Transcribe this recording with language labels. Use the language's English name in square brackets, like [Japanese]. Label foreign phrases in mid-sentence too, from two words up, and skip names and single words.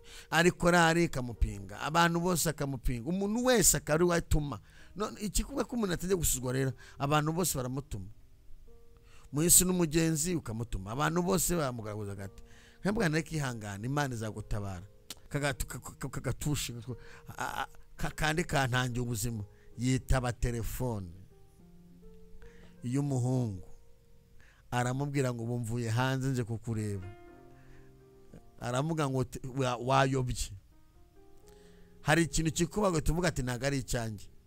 [Kinyarwanda] Ariko rari ikamupinga, abantu bose akamupinga, umuntu wese akaba ari we atuma. None ikikuba ko umuntu atajya gusuzugura rero, abantu bose baramutuma. Mu isi n'umugenzi ukamutuma, abantu bose bamugaragaza agati. Nkabwa, "Reka ihangane, Imana izagutabara." Kagatu-, ka-, ka-, ka-, kagatushe, a-, a-, ka-, kandi kantangiye ubuzima. Yitaba telefone y'umuhungu, aramubwira ngo, "Ubu mvuye hanze nje kukureba." Aramuga ngo, "Te-, wa-, wayobye." Hari ikintu kikubaga, tuvuga ati, "Ntago ari icyanjye."